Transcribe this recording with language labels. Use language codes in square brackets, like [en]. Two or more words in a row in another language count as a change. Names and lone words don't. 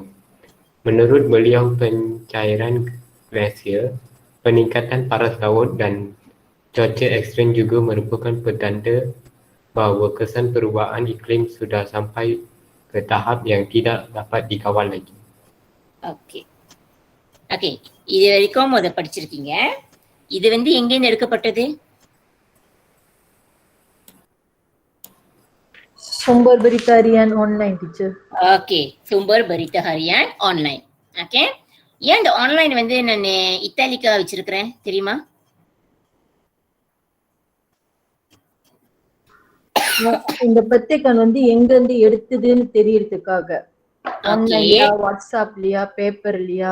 [ms] Menurut beliau, pencairan glasier, peningkatan paras laut dan cuaca ekstrim juga merupakan petanda bahawa kesan perubahan iklim sudah sampai ke tahap yang tidak dapat dikawal lagi. [ta] ஓகே, இது வரைக்கும் அதை படிச்சிருக்கீங்க. இது எங்கேருந்து எடுக்கப்பட்டது? [ms] Sumber Berita Harian Online, teacher. ஓகே, Sumber Berita Harian Online. [ta] ஓகே, ஏன் இந்த ஆன்லைன் நான் இத்தாலிக்கா வச்சிருக்கிறேன் தெரியுமா? இந்த பத்திரிகை எங்க இருந்து எடுத்ததுன்னு தெரியறதுக்காக. ஆன்லைன்லயா, வாட்ஸ்அப்லயா, பேப்பர்லயா?